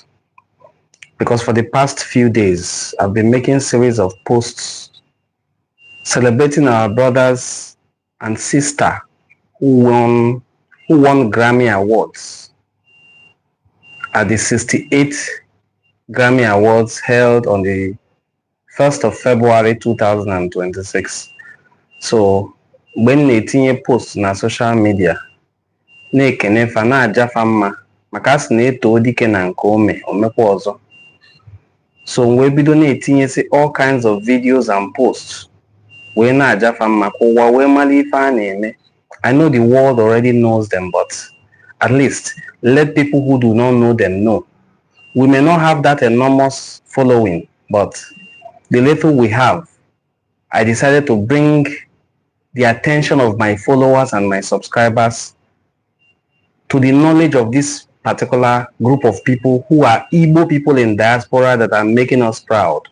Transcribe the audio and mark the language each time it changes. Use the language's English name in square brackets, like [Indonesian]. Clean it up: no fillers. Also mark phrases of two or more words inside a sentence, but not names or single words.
[English] Because for the past few days, I've been making series of posts celebrating our brothers and sister who won Grammy Awards at the 68th Grammy Awards held on the 1st of February 2026. So, when [Igbo] na-etinye post na [English] social media, [Igbo] na-ekene fa na-ajafa mma maka asị na-eto dike na nke omekwa ọzọ. [English] So we [Igbo] bido na-etinyesi [English] all kinds of videos and posts [Igbo] wee na-ajafa mma ka ụwa wee mara ife a na-eme. [English] I know the world already knows them, but at least let people who do not know them know. We may not have that enormous following, but the little we have, I decided to bring the attention of my followers and my subscribers to the knowledge of this particular group of people who are Igbo people in diaspora that are making us proud.